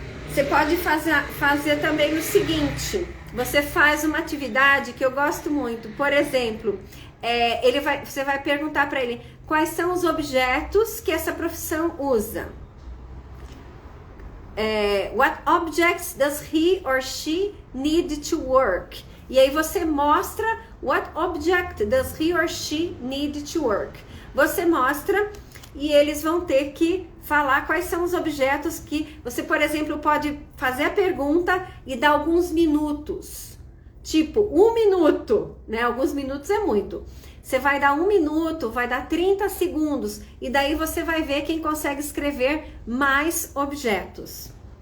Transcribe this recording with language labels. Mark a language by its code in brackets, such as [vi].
[pt] Você pode fazer também o seguinte: você faz uma atividade que eu gosto muito. Por exemplo, você vai perguntar para ele quais são os objetos que essa profissão usa. [en] What objects does he or she need to work? [pt] E aí você mostra [en] what object does he or she need to work. [pt] Você mostra e eles vão ter que falar quais são os objetos que você, por exemplo, pode fazer a pergunta e dar alguns minutos. Tipo, 1 minuto, né? Alguns minutos é muito. Você vai dar 1 minuto, vai dar 30 segundos e daí você vai ver quem consegue escrever mais objetos.